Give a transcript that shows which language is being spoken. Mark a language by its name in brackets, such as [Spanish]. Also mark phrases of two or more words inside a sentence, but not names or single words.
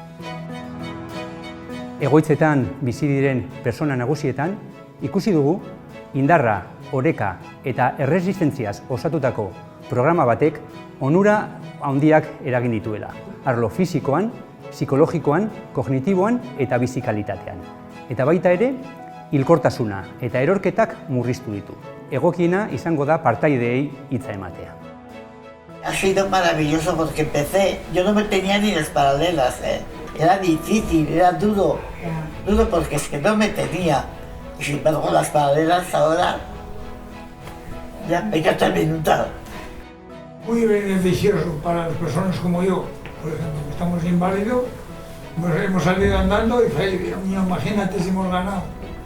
[Basque] Egoitzetan bizi diren pertsona nagusietan ikusi dugu indarra, oreka eta erresistentziaz osatutako programa batek onura handiak eragin dituela. Arlo fisikoan, psikologikoan, kognitiboan eta bizikalitatean. Eta baita ere, hilkortasuna eta erorketak murriztu ditu. Egokiena izango da partaideei hitza ematea. [Spanish] Ha sido maravilloso porque empecé, yo no me tenía ni las paralelas, era difícil, era duro porque es que no me tenía. Y sin embargo las paralelas ahora ya me quedo terminado. Muy beneficioso para las personas como yo, por ejemplo, que estamos inválidos, pues hemos salido andando y imagínate si hemos ganado.